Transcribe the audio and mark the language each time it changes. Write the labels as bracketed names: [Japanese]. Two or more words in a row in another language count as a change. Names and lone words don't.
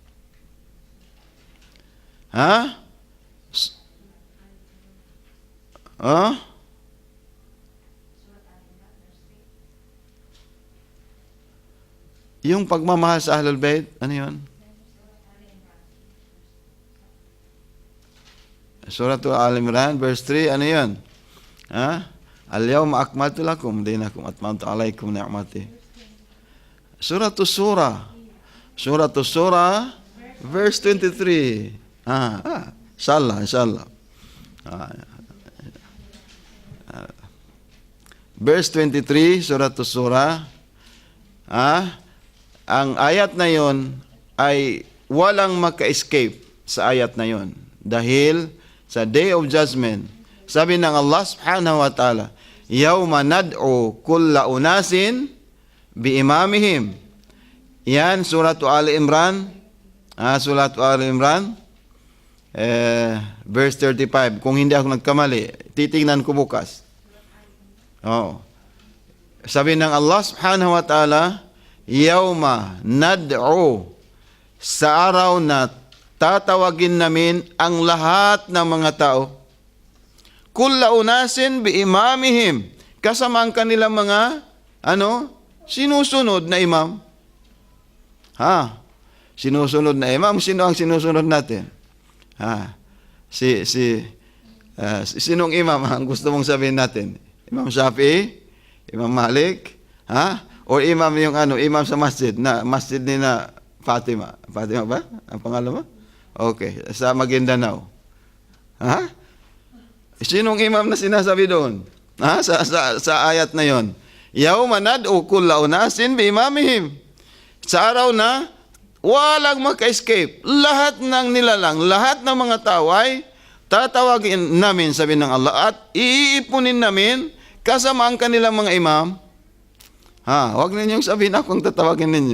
[Filipino] Ha? Yung pagmamahal sa Ahlul Bayt, ano yun? Suratul Al-Imran, verse 3, ano yun? Ha? [Arabic] اليوم أكملت لكم دينكم أتممت عليكم نعمتي. [Filipino] Suratul Surah, verse 23. Inshallah. Verse 23, Suratul Surah, ang ayat na yon ay walang maka-escape sa ayat na yon. Dahil sa [English] Day of Judgment, [Filipino] sabi ng Allah [Arabic] سبحانه وتعالى, يوم ندعو كل أناس بإمامهم. [Filipino] Yan, Suratu Ali Imran, verse 35. Kung hindi ako nagkamali, titingnan ko bukas. Sabi ng Allah [Arabic] سبحانه وتعالى, يوم ندعو, [Filipino] sa araw na tatawagin namin ang lahat ng mga tao, [Arabic] كل أناس بإمامهم, [Filipino] kasama ang kanilang mga sinusunod na imam. Sinusunod na imam. Sino ang sinusunod natin? Sinong imam ang gusto mong sabihin natin? Imam Shafi'i, Imam Malik, o imam yung imam sa masjid ni na Fatima. Fatima ba? Ang pangalan mo? Okay, sa Maguindanao. Sinong imam na sinasabi doon? Sa ayat na yon. [Arabic] يوم ندعو كل أناس بإمامهم. [Filipino] Sa araw na walang maka-escape. Lahat ng nilalang, lahat ng mga tao ay tatawagin namin, sabi ng Allah, at iipunin namin kasama ang kanilang mga imam. Huwag ninyong sabihin akong tatawagin ninyo.